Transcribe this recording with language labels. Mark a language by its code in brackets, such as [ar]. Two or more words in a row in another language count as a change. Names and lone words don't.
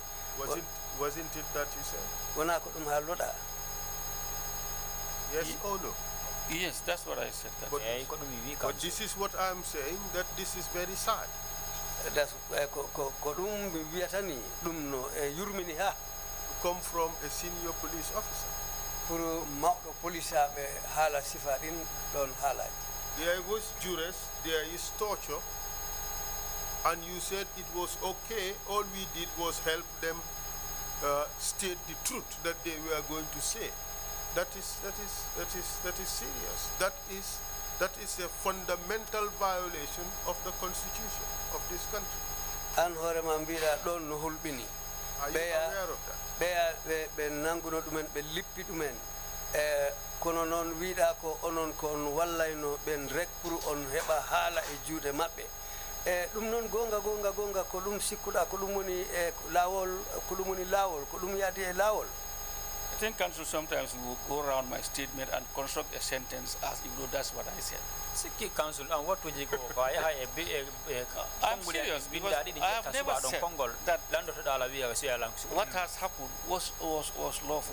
[en] Wasn't it that you said? [ff] Wona ko ɗum haalloɗa? [en] Yes or no? Yes, that's what I said. But this is what I'm saying, that this is very sad. [ff] That's ko ɗum mi wiyata ni ɗum no e yurmini ha. [en] Come from a senior police officer. [ff] pour mawɗo polisaɓe haala sifa ɗin ɗon haalaji. [en] There was duress, there is torture, and you said it was okay. All we did was help them state the truth that they were going to say. That is serious. That is a fundamental violation of the constitution of this country. [ff] An hoorema mbiɗa ɗon no hulɓini. [en] Are you aware of that? [ff] ɓe nanguno ɗumen ɓe lippi ɗumen kono noon wiiɗa ko onon ko on wallayno ɓen rek pour on heɓa haala e juuɗe maɓɓe ɗum noon gonga ko ɗum sikkuɗa ko ɗum woni laawol ko ɗum woni laawol ko ɗum yaadi e laawol. [en] I think council sometimes will go around my statement and construct a sentence as if though that's what I said. Sikki council and what would you go I'm serious because I have never said that what has happened was lawful.